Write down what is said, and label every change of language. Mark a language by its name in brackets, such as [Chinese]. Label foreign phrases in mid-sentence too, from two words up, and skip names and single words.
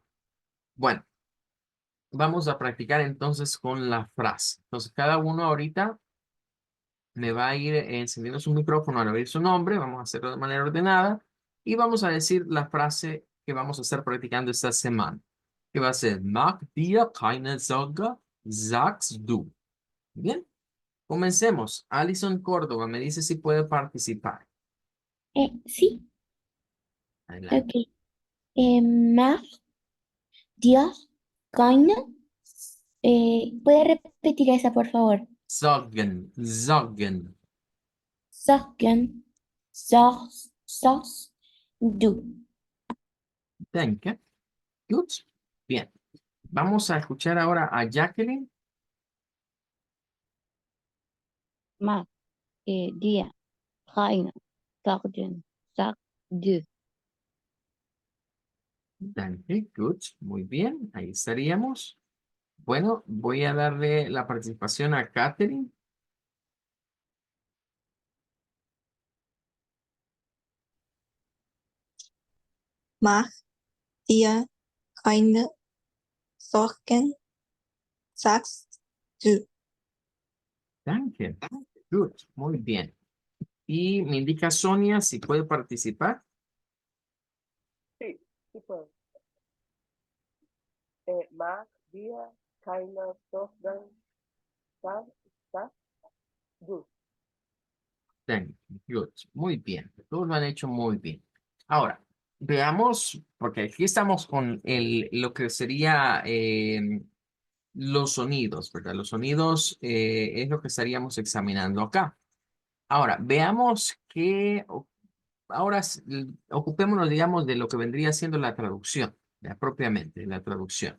[Spanish] Bueno, vamos a practicar entonces con la frase. Entonces, cada uno ahorita me va a ir encendiendo su micrófono al oír su nombre. Vamos a hacerlo de manera ordenada y vamos a decir la frase que vamos a estar practicando esta semana, que va a ser: [German] Mach dir keine Sorge, sagst du. [Spanish] Bien, comencemos. Alison Córdoba me dice si puede participar. Sí, Adelante. [German] ok. Mach dir keine. [Spanish] ¿Puede repetir esa, por favor? [German] Sorgen, sorgen. Sorgen, sorgst du. Danke. Gut. [Spanish] Bien. Vamos a escuchar ahora a Jacqueline. [German] Mach dir keine Sorgen, sagst du. Danke. Gut. [Spanish] Muy bien. Ahí estaríamos. Bueno, voy a darle la participación a Catherine. [German] Mach dir keine Sorgen, sagst du. Danke. Good. [Spanish] Muy bien. Y me indica Sonia si puede participar. Sí, sí puedo. [German] Mach dir keine Sorgen, sagst du. [English] Thank you. Good. [Spanish] Muy bien. Todos lo han hecho muy bien. Ahora, veamos, porque aquí estamos con lo que sería los sonidos, ¿verdad? Los sonidos es lo que estaríamos examinando acá. Ahora, veamos que ahora ocupémonos, digamos, de lo que vendría siendo la traducción, ya, propiamente, la traducción.